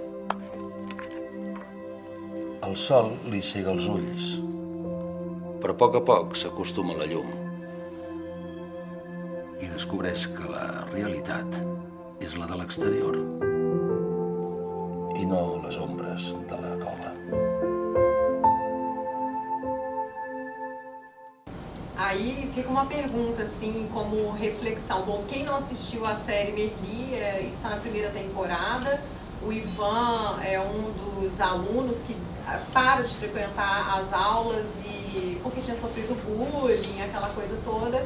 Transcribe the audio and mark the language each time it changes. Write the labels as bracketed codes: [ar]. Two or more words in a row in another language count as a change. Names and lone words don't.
[ca] El sol li cega els ulls, però a poc s'acostuma a la llum i descobreix que la realitat és la de l'exterior i no les ombres de la cova. [pt] Aí fica uma pergunta, assim, como reflexão. Bom, quem não assistiu a série Merli, isso está na primeira temporada. O Ivan é um dos alunos que para de frequentar as aulas porque tinha sofrido bullying, aquela coisa toda.